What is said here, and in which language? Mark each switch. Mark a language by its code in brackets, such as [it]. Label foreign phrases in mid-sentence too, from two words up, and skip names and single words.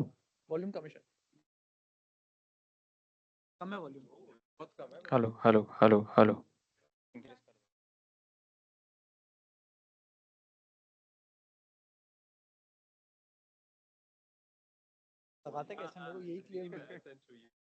[en] Volume commission. [hi] कम है volume. बहुत कम है. [en] Hello, hello, hello, hello. [hi] Increase कर. लगाते कैसे मेरे को यही क्लियर